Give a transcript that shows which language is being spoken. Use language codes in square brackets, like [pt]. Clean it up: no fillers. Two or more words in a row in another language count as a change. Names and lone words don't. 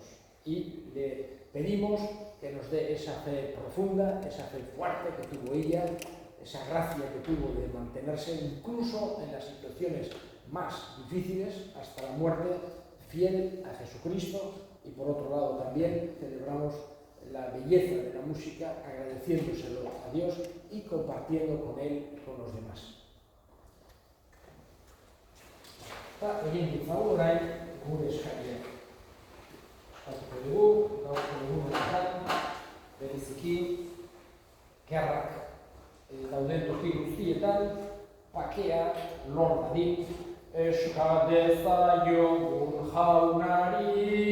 [es] Y le pedimos que nos dé esa fe profunda, esa fe fuerte que tuvo ella, esa gracia que tuvo de mantenerse incluso en las situaciones más difíciles hasta la muerte, fiel a Jesucristo. Y por otro lado también celebramos la belleza de la música, agradeciéndoselo a Dios y compartiendo con Él y con los demás. [eu] Egin ditzagu orain gure eskariak. Espazio dugu, gaurko egunetan, bereziki, gerrak dauden toki guztietan, bakea lor dadin, eska dezaiogun jaunari.